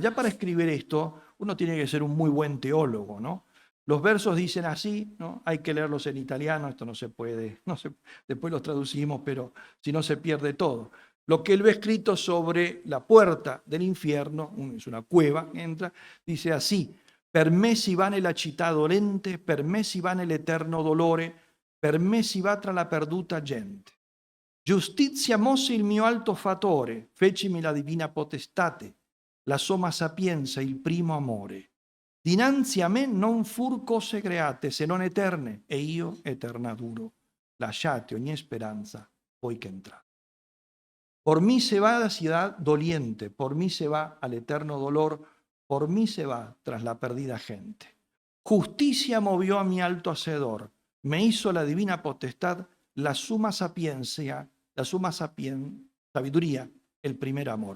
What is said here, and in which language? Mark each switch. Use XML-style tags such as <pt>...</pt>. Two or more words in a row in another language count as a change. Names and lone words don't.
<es>Ya para escribir esto uno tiene que ser un muy buen teólogo, ¿no? Los versos dicen así, ¿no? Hay que leerlos en italiano, esto no se puede, después los traducimos, pero si no se pierde todo. Lo que él ve escrito sobre la puerta del infierno, es una cueva, entra, dice así:</es> <it>per me si va nella città dolente, per me si va nell'eterno dolore, per me si va tra la perduta gente. Giustizia mosse il mio alto fatore, fecimi la divina potestate, la somma sapienza, il primo amore. Dinanzi a me non fur cose create, se non eterne, e io eterna duro. Lasciate ogni speranza, voi che entrate.</it> <es>Por mí se va a la ciudad doliente, por mí se va al eterno dolor, por mí se va tras la perdida gente. Justicia movió a mi alto hacedor, me hizo la divina potestad, la suma sapiencia, sabiduría, el primer amor.</es>